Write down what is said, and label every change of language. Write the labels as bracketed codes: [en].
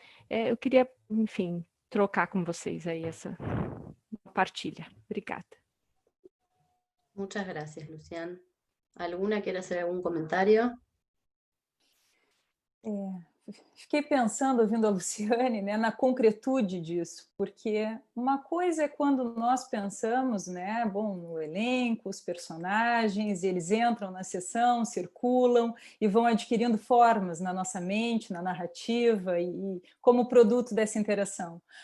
[pt] Eu queria, enfim, trocar com vocês aí essa partilha. Obrigada. [es] Muchas gracias, Luciana. ¿Alguna quiere hacer algún comentario? [pt] Fiquei pensando, ouvindo a Luciane, né, na concretude disso, porque uma coisa é quando nós pensamos, né, bom, no elenco, os personagens, eles entram na sessão, circulam e vão adquirindo formas na nossa mente, na narrativa e como produto dessa interação.